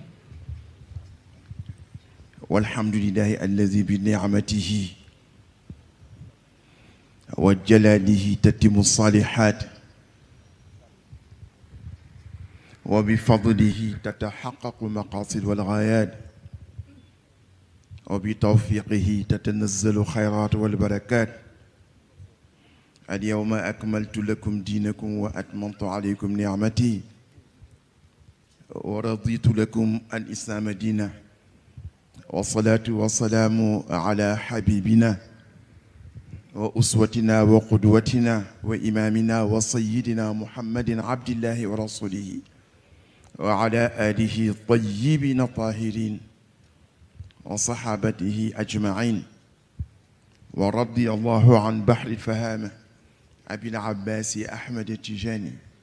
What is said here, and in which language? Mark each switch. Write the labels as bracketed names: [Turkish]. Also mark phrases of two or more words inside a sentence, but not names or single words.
[Arabic] والحمد لله الذي بنعمته وجلاله تتم الصالحات وبفضله تتحقق المقاصد والغايات وبتوفيقه تتنزل الخيرات والبركات اليوم أكملت لكم دينكم وأتممت عليكم نعمتي ورضيت لكم الإسلام دينا والصلاة والسلام على حبيبنا وأسوتنا وقدوتنا وإمامنا وسيدنا محمد عبد الله ورسوله وعلى آله الطيبين الطاهرين وصحابته أجمعين ورضي الله عن بحر الفهامة أبي العباس أحمد التجاني